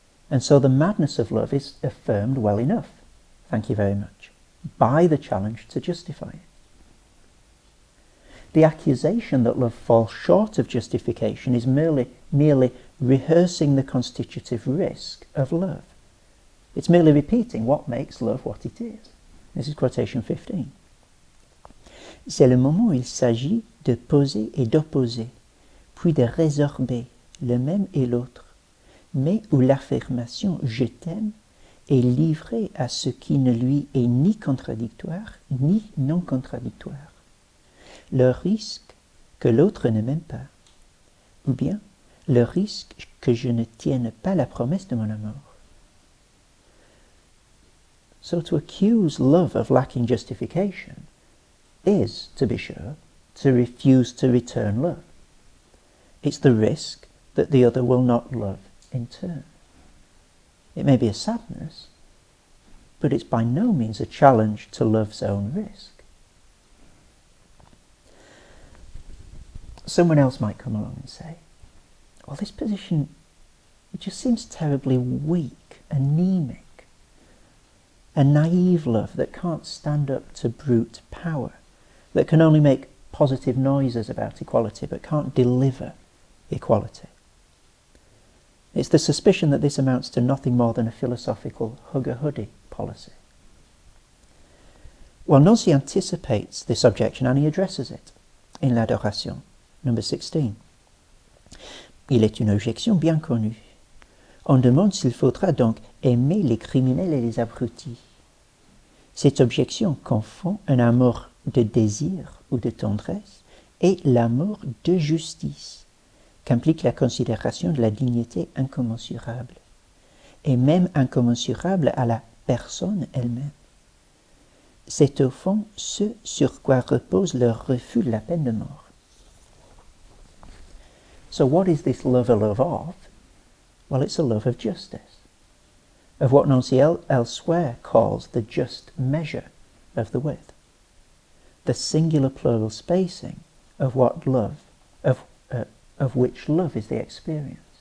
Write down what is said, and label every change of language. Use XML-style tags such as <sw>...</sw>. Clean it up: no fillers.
<en>And so the madness of love is affirmed well enough, thank you very much, by the challenge to justify it. The accusation that love falls short of justification is merely rehearsing the constitutive risk of love. It's merely repeating what makes love what it is. This is quotation 15.</en> <fr>C'est le moment où il s'agit de poser et d'opposer, puis de résorber le même et l'autre, mais où l'affirmation « je t'aime » est livrée à ce qui ne lui est ni contradictoire ni non contradictoire. Le risque que l'autre ne m'aime pas, ou bien le risque que je ne tienne pas la promesse de mon amour.</fr> <en>So to accuse love of lacking justification is, to be sure, to refuse to return love. It's the risk that the other will not love in turn. It may be a sadness, but it's by no means a challenge to love's own risk. Someone else might come along and say, well, this position, it just seems terribly weak, anemic, a naive love that can't stand up to brute power, that can only make positive noises about equality but can't deliver equality. It's the suspicion that this amounts to nothing more than a philosophical hugger-huddy policy. Well, Nancy anticipates this objection and he addresses it in l'Adoration, number 16.</en> <fr>Il est une objection bien connue. On demande s'il faudra donc aimer les criminels et les abrutis. Cette objection confond un amour de désir ou de tendresse et l'amour de justice, qu'implique la considération de la dignité incommensurable, et même incommensurable à la personne elle-même. C'est au fond ce sur quoi repose leur refus de la peine de mort.</fr> <en>So what is this love a love of? Well, it's a love of justice, of what Nancy elsewhere calls the just measure of the width, the singular plural spacing of what love, of which love is the experience.</en>